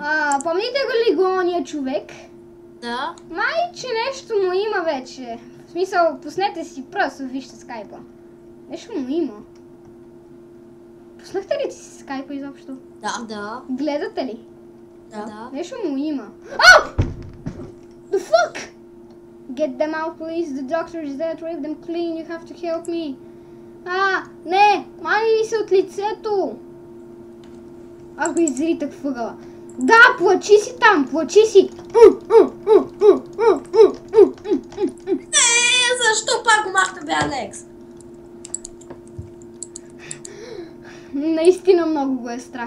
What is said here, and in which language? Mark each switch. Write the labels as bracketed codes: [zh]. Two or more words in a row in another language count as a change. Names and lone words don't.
[bg] Помните ли го ония човек? Да. Май, че нещо му има вече. В смисъл, пуснете си просто, вижте скайпа. Нещо му има. Пуснахте ли си скайпа изобщо? Да. Гледате ли? Да. Нещо му има. [en] The fuck? Get them out, please. The doctor is there to rip them clean. You have to help me. [bg] Не! Мани ли се от лицето? Аз го изритах в ъгъла. Да, плачи си там, плачи си. Защо пак го махна бе, Алекс? Наистина много го е страх.